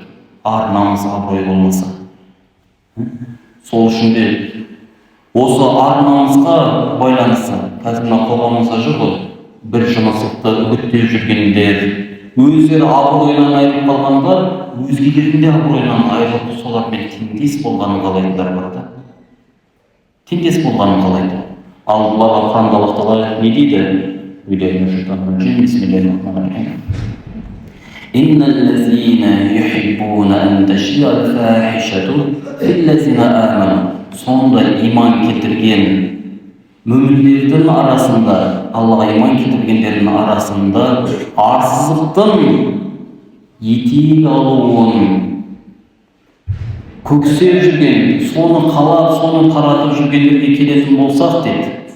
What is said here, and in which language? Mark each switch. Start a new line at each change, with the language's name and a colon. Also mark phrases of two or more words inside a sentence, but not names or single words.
Kazakh: Ар-намысы, абыройы болмаса. Сол үшін де осы ар-намысқа байланысты қазір мына қоғамымызда жүр ғой, бір жынысылықты үгіттеп жүргендер, өздері абыройынан айырылып қалғандар, өзгелердің де абыройынан айырылып солармен теңдес болғанын қалайтындар бар да. Теңдес болғанын қалайды. Ал бұларға Құранда Аллах Тағала не дейді?
Arabic: بسم الله الرحمن الرحيم إن الذين يحبون أن تشيع الفاحشة في الذين آمنوا.
Kazakh: Сонда иман келтірген мүміндердің арасында, Аллаға иман келтіргендердің арасында арсыздықтың етек алуын көксеп жүрген, соны қалап, соны қаратып жүргендерге келетін болсақ деді.